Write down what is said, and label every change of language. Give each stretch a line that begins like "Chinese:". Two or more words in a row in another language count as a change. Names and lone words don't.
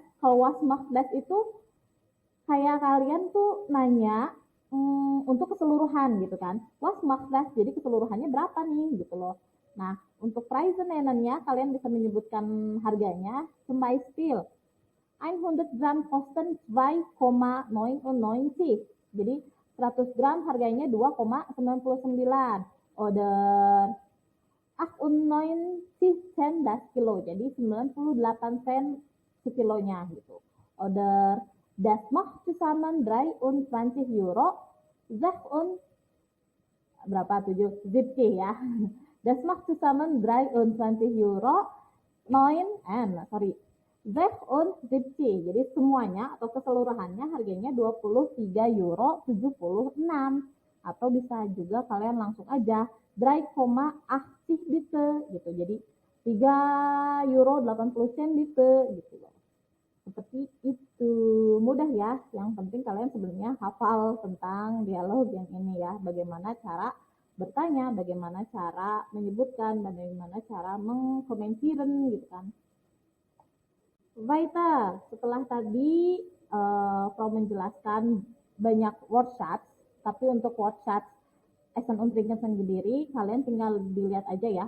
Indonesian: Kalau
German: was macht das
Indonesian: itu kayak kalian tuh nanya untuk keseluruhan gitu kan.
German: Was macht das?
Indonesian: Jadi keseluruhannya berapa nih gitu loh. Nah, untuk price nya kalian bisa menyebutkan harganya.
German: Zum Beispiel 100 Gramm kosten 2,99.
Indonesian: Jadi 100 gram harganya 2,99.
German: Oder 98 Cent das Kilo.
Indonesian: Jadi 98 sen sekilonya gitu.
German: Oder das macht zusammen 23 Euro.
Indonesian: Berapa 70 ya.
German: Das macht zusammen 23 Euro 76.
Indonesian: Jadi semuanya atau keseluruhannya harganya 23 euro 76. Atau bisa juga kalian langsung aja 3,80 bitte gitu. Jadi 3 euro 80 sen bitte gitu loh. Seperti itu. Mudah ya. Yang penting kalian sebelumnya hafal tentang dialog yang ini ya. Bagaimana cara bertanya, bagaimana cara menyebutkan, bagaimana cara mengkomentiren gitu kan. Weiter, setelah tadi Frau menjelaskan banyak wordshots, tapi untuk wordshots
German: Essen und Trinken
Indonesian: sendiri, kalian tinggal dilihat aja ya.